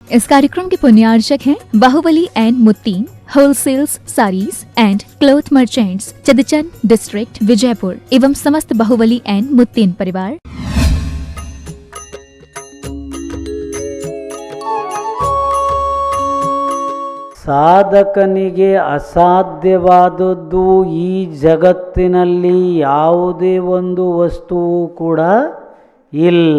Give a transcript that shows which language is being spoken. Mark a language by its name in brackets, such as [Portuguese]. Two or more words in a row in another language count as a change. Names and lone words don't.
[Hindi] इस कार्यक्रम के पुण्यार्चक हैं बाहुबली एंड मुत्तीन होलसेल्स साड़ीज एंड क्लॉथ मर्चेंट्स, चदचन डिस्ट्रिक्ट, विजयपुर एवं समस्त बाहुबली एंड मुत्तीन परिवार। [Kannada] ಸಾಧಕನಿಗೆ ಅಸಾಧ್ಯವಾದದ್ದು ಈ ಜಗತ್ತಿನಲ್ಲಿ ಯಾವುದೇ ಒಂದು ವಸ್ತುವು ಕೂಡ ಇಲ್ಲ.